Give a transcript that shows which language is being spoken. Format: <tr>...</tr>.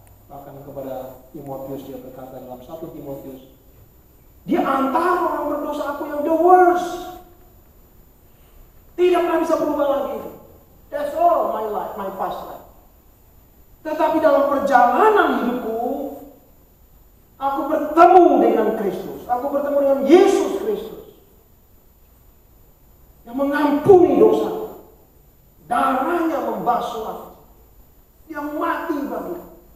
<id>Bahkan kepada Timotius dia berkata dalam 1 Timotius, di antara orang berdosa aku yang</id> <en>the worst.</en> <id>Tidak pernah bisa berubah lagi.</id> <en>That's all my life, my past life.</en> <id>Tetapi dalam perjalanan hidupku, aku bertemu dengan Kristus. Aku bertemu dengan Yesus Kristus. Yang mengampuni dosa. Darahnya membasuh aku. Yang mati bagiku.</id>